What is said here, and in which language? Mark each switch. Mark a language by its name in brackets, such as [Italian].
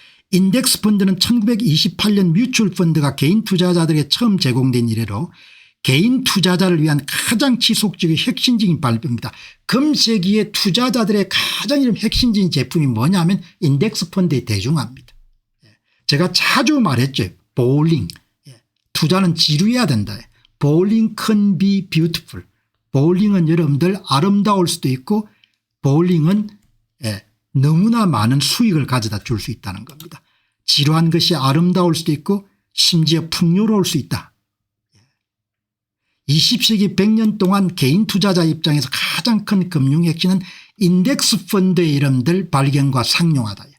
[Korean] 인덱스 펀드는 1928년 뮤추얼 펀드가 개인 투자자들에게 처음 제공된 이래로 개인 투자자를 위한 가장 지속적이고 혁신적인 발표입니다. 금세기의 투자자들의 가장 핵심적인 제품이 뭐냐면 인덱스 펀드의 대중화입니다. 제가 자주 말했죠. 보울링. 투자는 지루해야 된다. [English] Bowling can be beautiful. [Korean] 보울링은 여러분들 아름다울 수도 있고 보울링은 너무나 많은 수익을 가져다 줄 수 있다는 겁니다. 지루한 것이 아름다울 수도 있고 심지어 풍요로울 수 있다. 20세기 100년 동안 개인 투자자 입장에서 가장 큰 금융 핵심은 인덱스 펀드의 이름들 발견과 상용하다.